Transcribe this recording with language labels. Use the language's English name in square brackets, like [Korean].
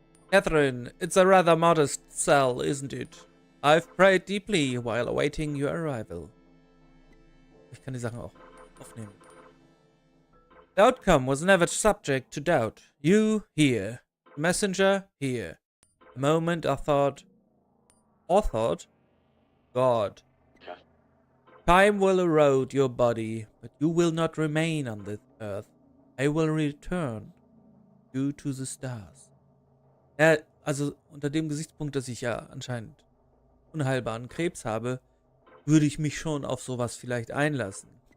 [English] Catherine, it's a rather modest cell, isn't it? I've prayed deeply while awaiting your arrival. [German] Ich kann die Sachen auch aufnehmen. [English] The outcome was never subject to doubt. You here. The messenger here. The moment I thought... God. Time will erode your body, but you will not remain on this earth. I will return you to the stars. [German] Ja, also unter dem Gesichtspunkt, dass ich ja anscheinend unheilbaren Krebs habe, würde ich mich schon auf sowas vielleicht einlassen.